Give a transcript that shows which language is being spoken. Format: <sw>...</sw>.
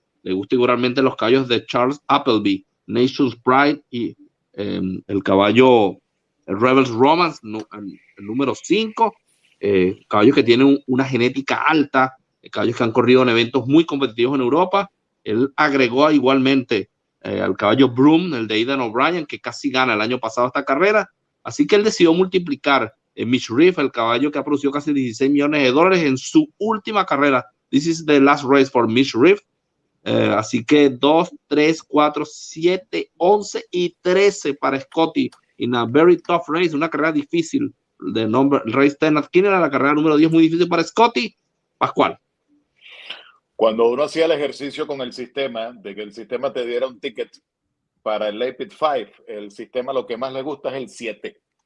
<es>Le gusta igualmente los caballos de Charles Appleby, Nation's Pride y el caballo Rebels Romance, el número 5, caballos que tienen una genética alta, caballos que han corrido en eventos muy competitivos en Europa. Él agregó igualmente al caballo Broom, el de Aidan O'Brien, que casi gana el año pasado esta carrera. Así que él decidió multiplicar Mishriff, el caballo que ha producido casi $16 millones en su última carrera.</es> <en>This is the last race for Mishriff.</en> <es>Así que 2, 3, 4, 7, 11 y 13 para Scotty</es> <en>in a very tough race,</en> <es>una carrera difícil de nombre Race 10 ¿Quién era la carrera número 10 muy difícil para Scotty? Pascual. Cuando uno hacía el ejercicio con el sistema, de que el sistema te diera un ticket para el Pick 5, el sistema lo que más le gusta es el 7.</es>